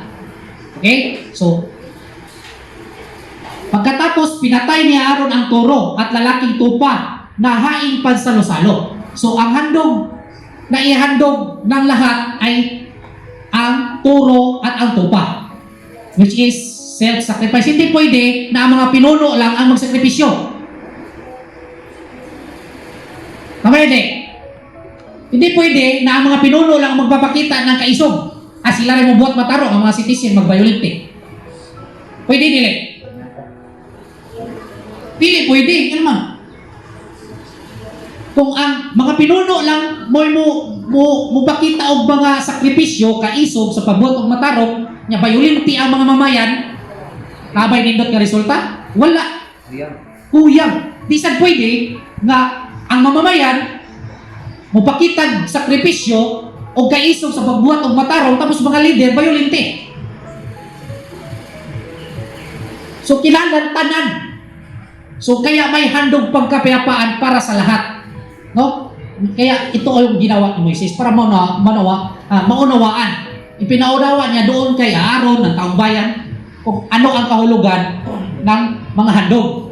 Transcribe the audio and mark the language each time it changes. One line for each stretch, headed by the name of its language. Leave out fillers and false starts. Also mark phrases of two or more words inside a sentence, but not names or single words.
Filipino: Okay? So, pagkatapos, pinatay ni Aaron ang toro at lalaking tupa na haing pansalo-salo. So, ang handog na ihandog ng lahat ay ang toro at ang tupa,
English: which is self-sacrifice.
Filipino: Hindi pwede na ang mga pinuno lang ang magsakripisyo. Pwede. Hindi pwede na ang mga pinuno lang magpapakita ng kaisog.
Cebuano: Sila rin mabuhat matarong ang mga citizen magbayolente.
Filipino: Pwede nila. Pili pwede. Yan naman.
Cebuano: Kung ang mga pinuno lang mo pakita og mga sakripisyo kaisog sa pagbuhat og matarong nya bayolente ang mga mamayan, kabay nindot nga resulta? Wala. Kuyang. Di sad pwede nga ang mamamayan mo pakita sakripisyo o kaisog sa pagbuhat og matarong tapos mga leader bayolente. So kinahanglan tanan.
Filipino: So kaya may handog pagkapayapaan para sa lahat. No? Kaya ito ay yung ginawa ni Moises para maunawaan. Ipinaunawa niya doon kay Aaron ng taong bayan kung ano ang kahulugan ng mga handog.